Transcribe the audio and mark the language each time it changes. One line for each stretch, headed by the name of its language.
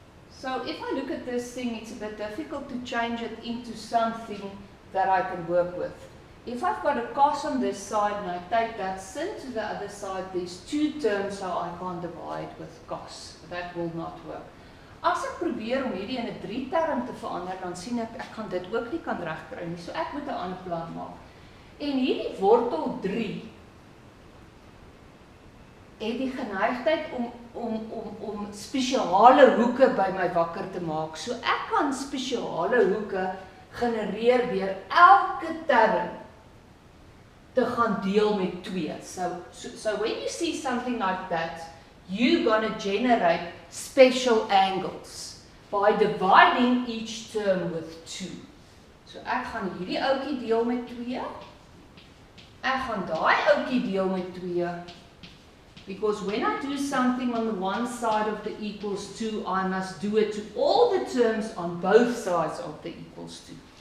English: So if I look at this thing, it's a bit difficult to change it into something that I can work with. If I've got a cos on this side and I take that sin to the other side, there's 2 terms how I can't divide with cos. That will not work.
Afrikaans: As ek probeer om hierdie in 'n 3 term te verander, dan sien ek kan dit ook nie kan regkry nie. So ek moet 'n ander plan maak. En hierdie wortel 3 het die geneigtheid om spesiale hoeke by my wakker te maak. So ek kan spesiale hoeke genereer deur elke term te gaan deel met 2.
English: So when you see something like that, you're going to generate special angles by dividing each term with 2.
Afrikaans: So ek gaan hierdie ouetjie deel met 2. Ek gaan daai ouetjie deel met 2.
English: Because when I do something on the one side of the equals 2, I must do it to all the terms on both sides of the equals 2.